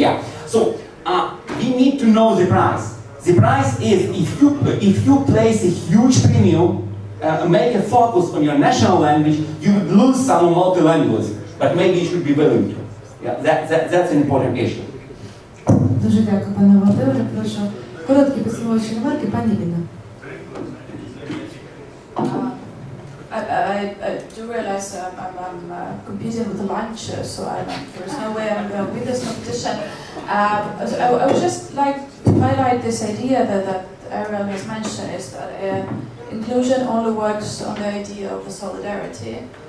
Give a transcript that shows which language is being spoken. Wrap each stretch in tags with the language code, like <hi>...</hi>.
<en>Yeah, so we need to know the price. The price is if you place a huge premium, make a focus on your national language, you would lose some multilingualism. But maybe you should be willing to. Yeah, that's an important issue.</en> <uk>Дуже дякую, пане Володимире. Прошу короткі підсумовуючі ремарки, пані Інна.</uk> <en>I do realize I'm competing with the lunch, so there's no way I'm going to win this competition. I would just like to highlight this idea that Ariel has mentioned, is that inclusion only works on the idea of the solidarity.</en>